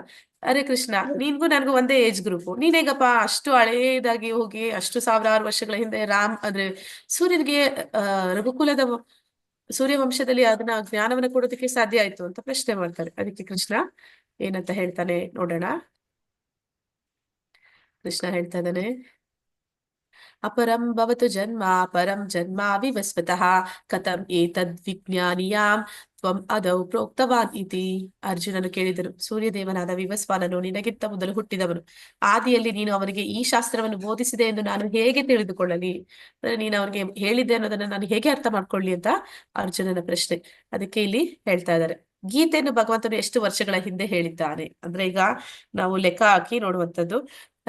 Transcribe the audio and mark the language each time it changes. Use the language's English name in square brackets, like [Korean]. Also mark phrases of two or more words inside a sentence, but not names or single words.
[Kannada] ಅರೆ ಕೃಷ್ಣ, ನಿನ್ಗೂ ನನಗೂ ಒಂದೇ [English] age group, [Kannada] ನೀನೇಗಪ್ಪ ಅಷ್ಟು ಹಳೇದಾಗಿ ಹೋಗಿ ಅಷ್ಟು ಸಾವಿರಾರು ವರ್ಷಗಳ ಹಿಂದೆ ಅಂದ್ರೆ ಸೂರ್ಯನಿಗೆ ರಘುಕುಲದ ಸೂರ್ಯವಂಶದಲ್ಲಿ ಅದನ್ನ ಜ್ಞಾನವನ್ನ ಕೊಡೋದಕ್ಕೆ ಸಾಧ್ಯ ಆಯ್ತು ಅಂತ ಪ್ರಶ್ನೆ ಮಾಡ್ತಾರೆ. ಅದಕ್ಕೆ ಕೃಷ್ಣ ಏನಂತ ಹೇಳ್ತಾನೆ ನೋಡೋಣ. ಕೃಷ್ಣ ಹೇಳ್ತಾ ಇದ್ದಾನೆ, [Sanskrit] ಅಪರಂ ಭವತು ಜನ್ಮ ಪರಂ ಜನ್ಮ ವಿವಸ್ವತಃ ಕಥಂ ಏತದ್ ವಿಜ್ಞಾನಿಯಾಂ ತ್ವಂ ಅದೌ ಪ್ರೋಕ್ತವಾನ್ ಇತಿ. [Kannada] ಅರ್ಜುನನು ಕೇಳಿದನು, ಸೂರ್ಯದೇವನಾದ ವಿವಸ್ವಾನನು ನಿನಗಿಂತ ಮೊದಲು ಹುಟ್ಟಿದವನು, ಆದಿಯಲ್ಲಿ ನೀನು ಅವನಿಗೆ ಈ ಶಾಸ್ತ್ರವನ್ನು ಬೋಧಿಸಿದೆ ಎಂದು ನಾನು ಹೇಗೆ ತಿಳಿದುಕೊಳ್ಳಲಿ? ಅಂದ್ರೆ ನೀನು ಅವನಿಗೆ ಹೇಳಿದ್ದೆ ಅನ್ನೋದನ್ನ ನಾನು ಹೇಗೆ ಅರ್ಥ ಮಾಡ್ಕೊಳ್ಳಿ ಅಂತ ಅರ್ಜುನನ ಪ್ರಶ್ನೆ. ಅದಕ್ಕೆ ಇಲ್ಲಿ ಹೇಳ್ತಾ ಇದ್ದಾರೆ, ಗೀತೆಯನ್ನು ಭಗವಂತನು ಎಷ್ಟು ವರ್ಷಗಳ ಹಿಂದೆ ಹೇಳಿದ್ದಾನೆ ಅಂದ್ರೆ ಈಗ ನಾವು ಲೆಕ್ಕ ಹಾಕಿ ನೋಡುವಂಥದ್ದು.